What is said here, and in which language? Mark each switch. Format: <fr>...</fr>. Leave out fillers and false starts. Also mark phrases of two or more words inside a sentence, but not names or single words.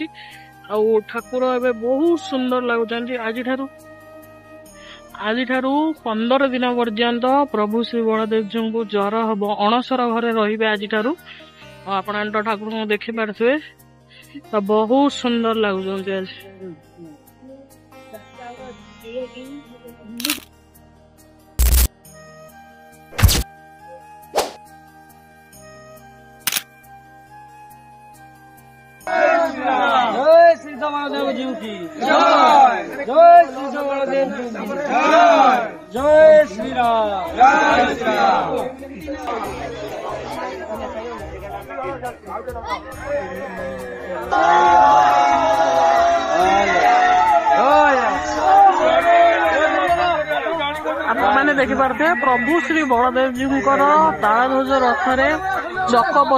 <or>ଆଉ ଠାକୁର ଏବେ ବହୁତ ସୁନ୍ଦର ଲାଗୁଛନ୍ତି। ଆଜିଠାରୁ 15 ଦିନ ପର୍ଯ୍ୟନ୍ତ ପ୍ରଭୁ ଶ୍ରୀ ବଳଦେବ ଜୀଉଙ୍କୁ ଜର ହବ। ଅଣସର ଘରେ ରହିବେ ଆଜିଠାରୁ। ଆଉ ଆପଣ ତ ଠାକୁରଙ୍କୁ ଦେଖିପାରୁଥିବେ ବହୁତ ସୁନ୍ଦର ଲାଗୁଛନ୍ତି ଆଜି।</or> <hi>जय श्री बलदेव जीव की जय। जय श्री बलदेव जीव की जय। जय श्री राम। जय श्री राम।</hi> <or>ଆପଣମାନେ ଦେଖିପାରୁଥିବେ ପ୍ରଭୁ ଶ୍ରୀ ବଳଦେବ ଜୀଉଙ୍କର ତାଳଧ୍ୱଜ ରଥରେ ଚକ ବସ।</or>